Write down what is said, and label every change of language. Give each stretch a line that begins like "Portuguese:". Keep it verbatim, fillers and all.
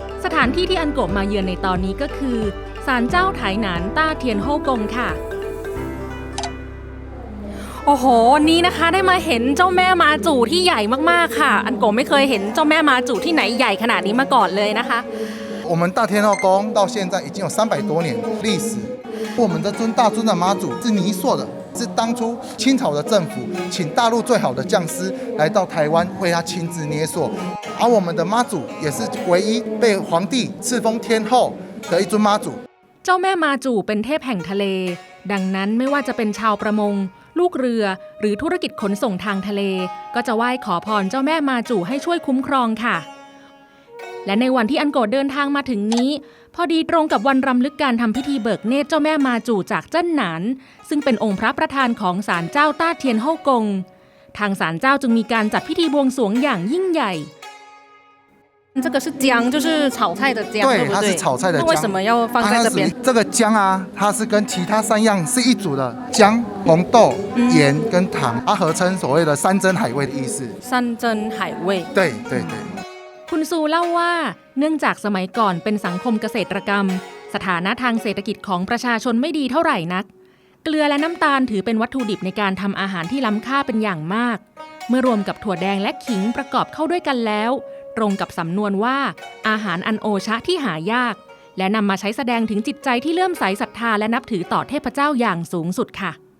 Thai: สถานที่ที่อันโกมาเยือนในตอนนี้ก็คือศาลเจ้าไถหนานต้าเทียนโฮกงค่ะโอ้โหนี้นะคะได้มาเห็นเจ้าแม่มาจู่ที่ใหญ่มากๆค่ะอันโกไม่เคยเห็นเจ้าแม่มาจู่ที่ไหนใหญ่ขนาดนี้มาก่อนเลยนะคะ
Chinese: 我们大天后宫到现在已经有三百多年历史我们这尊大尊的妈祖是泥塑的是当初清朝的政府请大陆最好的匠师来到台湾为他亲自捏塑而我们的妈祖也是唯一被皇帝赐封天后的一尊妈祖。
Thai: เจ้าแม่มาจูเป็นเทพแห่งทะเลดังนั้นไม่ว่าจะเป็นชาวประมงลูกเรือหรือธุรกิจขนส่งทางทะเลก็จะไหว้ขอพรเจ้าแม่มาจูให้ช่วยคุ้มครองค่ะและในวันที่อันโกเดินทางมาถึงนี้พอดีตรงกับวันรำลึกการทำพิธีเบิกเนตรเจ้าแม่มาจูจากเจิ้นหนานซึ่งเป็นองค์พระประธานของศาลเจ้าต้าเทียนฮ่องกงทางศาลเจ้าจึงมีการจัดพิธีบวงสรวงอย่างยิ่งใหญ่
Chinese: 这个是姜，就是炒菜的姜，对, 对不对？它是炒菜的姜。那为什么要放在这边？啊、这个姜啊，它是跟其他三样是一组的，姜、红豆、嗯、盐跟糖，它合称所谓的山珍海味的意思。山珍海味。对对对。
Thai: คุณซูเล่าว่าเนื่องจากสมัยก่อนเป็นสังคมเกษตรกรรมสถานะทางเศรษฐกิจของประชาชนไม่ดีเท่าไหร่นักเกลือและน้ำตาลถือเป็นวัตถุดิบในการทำอาหารที่ล้ำค่าเป็นอย่างมากเมื่อรวมกับถั่วแดงและขิงประกอบเข้าด้วยกันแล้วตรงกับสำนวนว่าอาหารอันโอชะที่หายากและนำมาใช้แสดงถึงจิตใจที่เลื่อมใสศรัทธาและนับถือต่อเทพเจ้าอย่างสูงสุดค่ะ